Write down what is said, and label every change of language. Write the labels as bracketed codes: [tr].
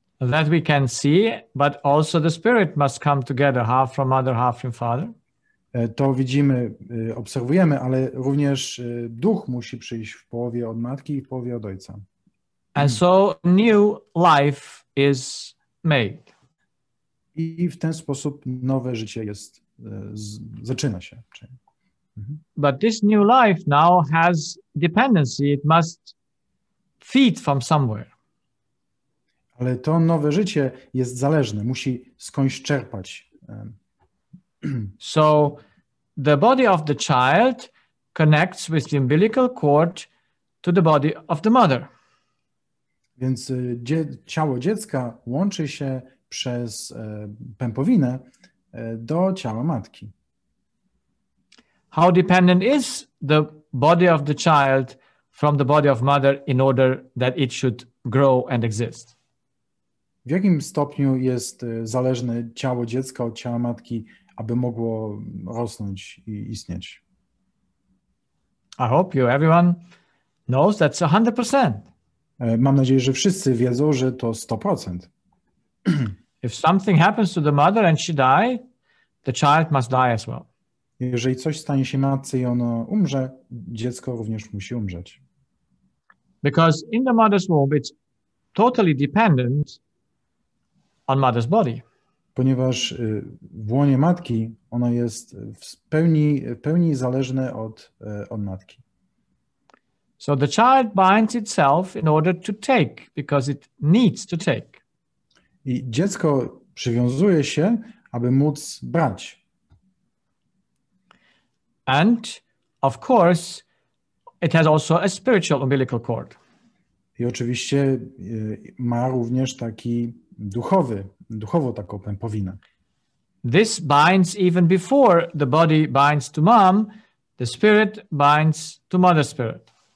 [en] that we can see, but also the spirit must come together, half from mother, half from father. [pl] To widzimy, obserwujemy, ale również duch musi przyjść w połowie od matki i w połowie od ojca. [en] And so new life is made. [pl] I w ten sposób nowe życie zaczyna się. [en] But this new life now has dependency. It must feed from somewhere. [pl] Ale to nowe życie jest zależne, musi skądś czerpać. [en] So the body of the child connects with the umbilical cord to the body of the mother. [pl] Więc ciało dziecka łączy się przez pępowinę do ciała matki. [en] How dependent is the body of the child from the body of mother in order that it should grow and exist? [pl] W jakim stopniu jest zależne ciało dziecka od ciała matki, aby mogło rosnąć i istnieć? [en] I hope everyone knows that's 100%. [pl] Mam nadzieję, że wszyscy wiedzą, że to 100%. [en] If something happens to the mother and she die, the child must die as well. [pl] Jeżeli coś stanie się matce i ono umrze, dziecko również musi umrzeć. [en] Because in the mother's womb it's totally dependent on mother's body. [pl] Ponieważ w łonie matki ono jest w pełni zależne od matki. [en] So the child binds itself in order to take, because it needs to take. [pl] I dziecko przywiązuje się, aby móc brać. [en] And of course, it has also a spiritual umbilical cord. [pl] I oczywiście ma również taki duchowo taką pępowinę. [en] This binds even before the body binds to mom, the spirit binds to mother spirit.